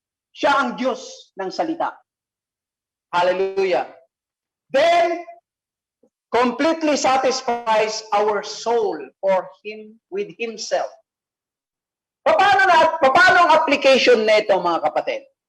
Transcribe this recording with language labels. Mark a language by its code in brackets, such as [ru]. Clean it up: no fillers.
[tl] Siya ang Diyos ng salita. Hallelujah. [en] Then, completely satisfies our soul or with Himself. [tl] Paano ang application nito, mga kapatid?